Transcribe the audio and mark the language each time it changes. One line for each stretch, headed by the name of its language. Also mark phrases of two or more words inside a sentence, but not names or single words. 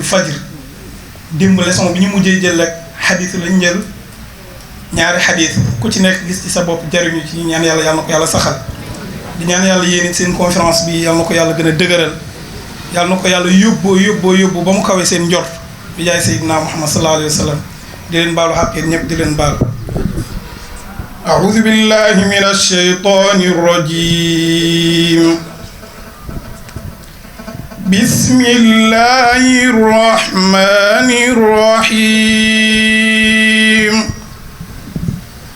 Wolof: fajr démb leçon bi ñu mujjee jël rek xadis lañ jël ñaari xadis ku ci nekk gis ci sa bopp jariñu ci ñaan yàlla yàlla na ko yàlla saxal di ñaan yàlla yéen seen conférence bi yàlla na ko yàlla gën a dëgëral yàlla na ko yàlla yóbboo ba mu kawee seen njort bi jaay Seydina Muhammad
Arabic: صلى الله عليه وسلم
Wolof: di leen baalu xàqeen ñëpp di leen baal
Arabic: أعوذ بالله من الشيطان الرجيم بسم الله الرحمن الرحيم